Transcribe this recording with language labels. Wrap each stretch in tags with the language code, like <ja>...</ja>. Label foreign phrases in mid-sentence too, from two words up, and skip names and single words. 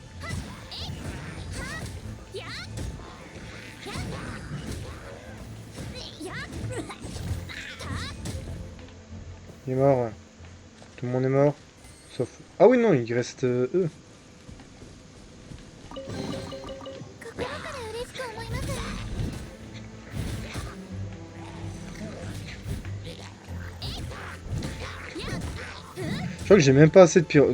<fr>Il est mort. Ouais. Tout le monde est mort. Sauf... Ah oui, non, il reste eux.</fr> <ja>心から嬉しく思います</ja> <fr>Je crois que j'ai même pas assez de pyro...</fr>